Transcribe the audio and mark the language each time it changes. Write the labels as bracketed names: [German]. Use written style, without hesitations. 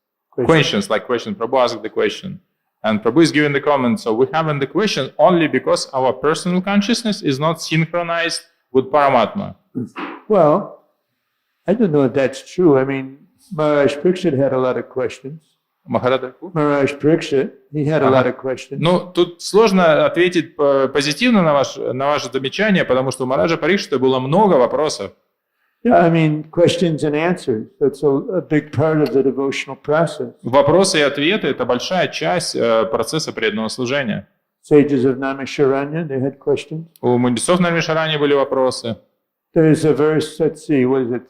[English] Questions, like question. Prabhu asked the question. And Prabhu is giving the comment. So we having the question only because our personal consciousness is not synchronized with Paramatma. Well, I don't know if that's true. I mean, Maharaj Pariksit had a lot of questions. Maharaj Pariksit, he had a lot of questions. [Russian] Ну, тут сложно ответить позитивно на ваше замечание, потому что у Мараджа Парикшита было много вопросов. [English] Yeah, I mean, questions and answers. That's a big part of the devotional process. [Russian] Вопросы и ответы – это большая часть процесса преданного служения. [English] Sages of Naimisharanya, they had questions. [Russian] У мудрецов Наймишарани были вопросы. [English] There is a verse, let's see, what is it?